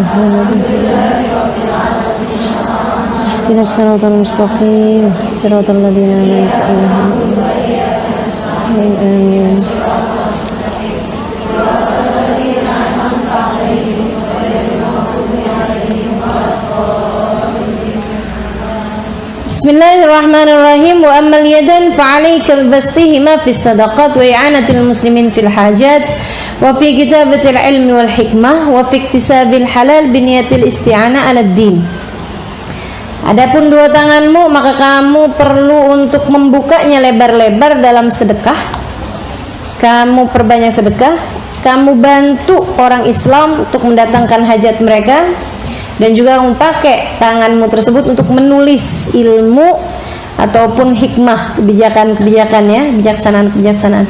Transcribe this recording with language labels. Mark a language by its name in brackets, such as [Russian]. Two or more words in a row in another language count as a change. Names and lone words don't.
[Arabic] اهدنا الصراط المستقيم صراط الذين أنعمت عليهم. Amin. Bismillahirrahmanirrahim. وأما اليدان فعليك ببسطهما في الصدقات وإعانة المسلمين في الحاجات وفي كتابة العلم والحكمة وفي اكتساب الحلال بنية الاستعانة على الدين. [Indonesian] Adapun dua tanganmu maka kamu perlu untuk membukanya lebar-lebar dalam sedekah. Kamu perbanyak sedekah, kamu bantu orang Islam untuk mendatangkan hajat mereka, dan juga kamu pakai tanganmu tersebut untuk menulis ilmu ataupun hikmah, kebijakan-kebijakan ya, kebijaksanaan-kebijaksanaan.